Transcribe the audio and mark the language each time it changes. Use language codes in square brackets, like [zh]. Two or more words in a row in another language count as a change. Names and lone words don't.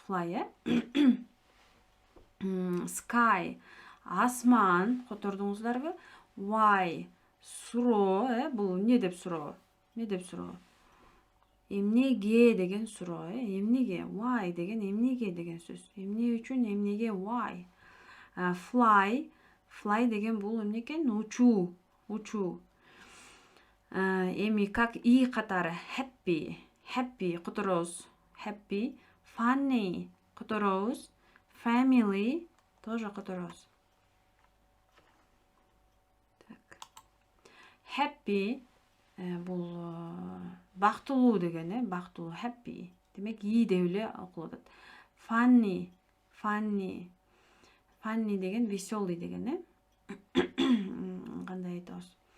[en] Fly, Sky, [ky] асман, котордуңуздарбы? Y, суроо, бул эмне деп суроо? Эмнеге деген суроо, эмнеге? Why деген эмнеге деген сөз. Эмне үчүн, эмнеге, why. Fly деген бул эмне экен? Учуу. Эми как и катары happy которобуз. [en] Happy, funny [ky] которобуз. Family тоже которобуз. Так. Happy бул бактылуу деген, бактылуу, happy. Демек и деп эле окулат. Funny деген веселый деген, кандай айтабыз?